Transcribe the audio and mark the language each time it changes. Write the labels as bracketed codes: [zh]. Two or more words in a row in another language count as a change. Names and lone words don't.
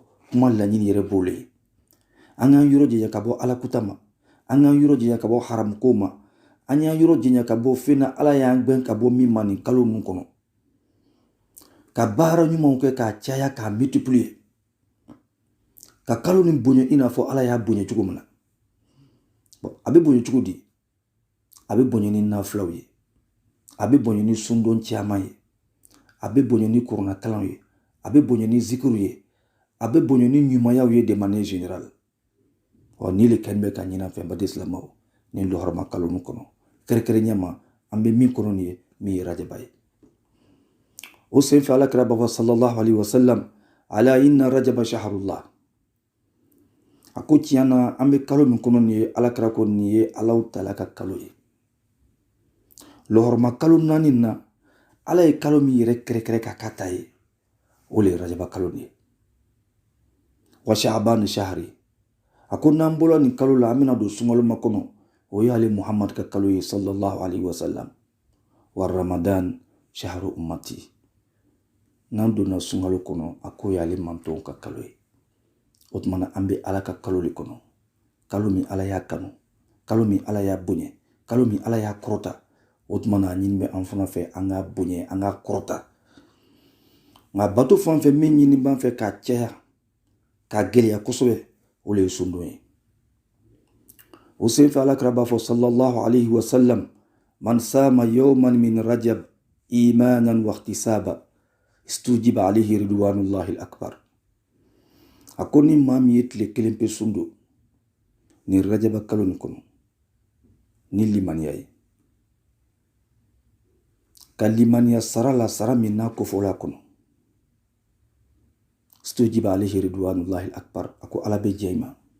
[bm] kuma laɲini yɛrɛ b'o le ye. an k'an yɔrɔ janya ka bɔ alakuta ma, an k'an yɔrɔ janya ka bɔ haram ko ma, an y'an yɔrɔ janya ka bɔ fɛn na Ala y'an gbɛn ka bɔ min ma nin kalo nun kɔnɔ, ka baara ɲumanw kɛ k'a caya k'a multiplier, ka kalo nin bonya i n'a fɔ Ala y'a bonya cogo min na. a bɛ bonya cogo di? a bɛ bonya ni nafilaw ye, a bɛ bonya ni sundon caman ye, a bɛ bonya ni kuranakalanw ye, a bɛ bonya ni zikiru ye, a bɛ bonya ni ɲumanyaw ye [fr] de manière générale. [bm] ni le kɛlen bɛ ka ɲinɛ fɛn baden silamɛw ni lɔhɔrɔma kalo nun kɔnɔ, kɛrɛnkɛrɛnya ma an bɛ min kɔnɔ nin ye min ye rajaba ye. o senfɛ Alakira b'a fɔ [ar] صلى الله عليه وسلم ألا إن رجب شهر الله, [bm] a ko tiɲɛ na an bɛ kalo min kɔnɔ nin ye Alakira ko nin ye Alahu Taala ka kalo ye. lɔhɔrɔma kalo 4 na Ala ye kalo min yɛrɛ kɛrɛkɛrɛ k'a k'a ta ye, o le ye rajaba kalo nin ye. [ar] وشعبان شهري, [bm] a ko n'an bɔra nin kalo la an bɛna don sunkalo ma kɔnɔ, o ye ale Muhammad ka kalo ye [ar] صلى الله عليه وسلم. ورمضان شهر أمتي, [bm] n'an donna sunkalo kɔnɔ a ko ye ale mantonw ka kalo ye. o tumana an bɛ Ala ka kalo le kɔnɔ, kalo min Ala y'a kanu, kalo min Ala y'a bonya, kalo min Ala y'a kɔrɔta. o tumana a ɲini bɛ an fana fɛ an ka bonya an ka kɔrɔta. nka bato fan fɛ min ɲini b'an fɛ k'a caya k'a gɛlɛya kosɛbɛ, o le ye sundon ye. o senfɛ Alakira b'a fɔ [ar] صلى الله عليه وسلم من صام يوما من رجب إيمانا واحتسابا استوجب عليه رضوان الله الأكبر. [bm] a ko ni maa min ye tile kelen pe sundo ni rajaba kalo nin kɔnɔ ni limaniya ye, ka limaniya sara la sara min n'a kofɔla kɔnɔ, [ar] استوجب عليه رضوان الله الأكبر, [bm] a ko Ala bɛ jɛn i ma.